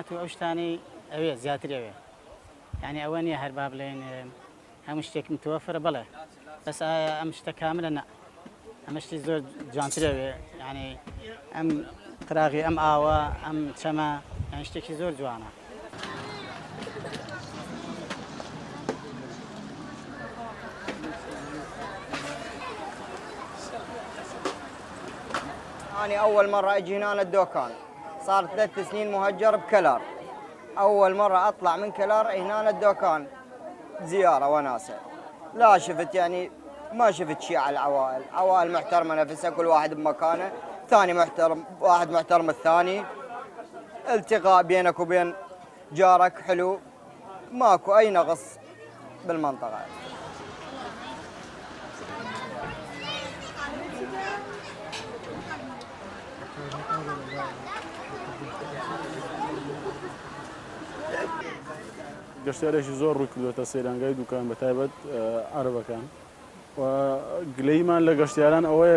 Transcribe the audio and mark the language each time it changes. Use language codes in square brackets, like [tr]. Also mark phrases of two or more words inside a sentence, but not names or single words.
[ckb] و ئەو شتانی ئەوێ زیاتر ئەوێ یعنی ئەوە نییە هەر با بڵێن هەموو شتێک متوەفرە بڵێ بەس ئەم شتە کاملە نە ئەمە شتی زۆر جوانترەوێ یعنی ئەم قراغی ئەم ئاوە ئەم چەمە یان شتێکی زۆر جوانە. [ar] أنا أول مرة أجي هنا الدوكان صار 3 سنين مهجر بكلار أول مرة أطلع من كلار هنا الدوكان زيارة وناسة لا شفت يعني ما شفت شيء على العوائل عوائل محترمة نفسها كل واحد بمكانه ثاني محترم واحد محترم الثاني التقاء بينك وبين جارك حلو ماكو أي نقص بالمنطقة. [ckb] گەشتارێکی زۆر ڕووی کردوێتە سەیرانگای دوکان بە تایبەت عەرەبەکان و گلەیمان لە گەشتیاران ئەوەیە